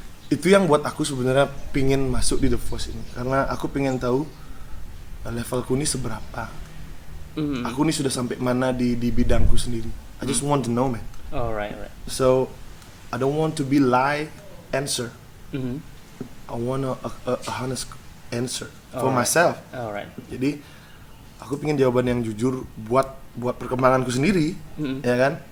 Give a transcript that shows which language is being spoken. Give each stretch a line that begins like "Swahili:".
Indonesian: Itu yang buat aku sebenarnya pingin masuk di The Voice ini, karena aku pingin tahu levelku ini seberapa. Aku ini sudah sampai mana di bidangku sendiri.
English: I just want to know man. Alright. So I don't want to be lie answer. I want a honest answer for Alright. myself. Alright.
Indonesian: Jadi aku pengen jawaban yang jujur buat perkembanganku sendiri, ya kan?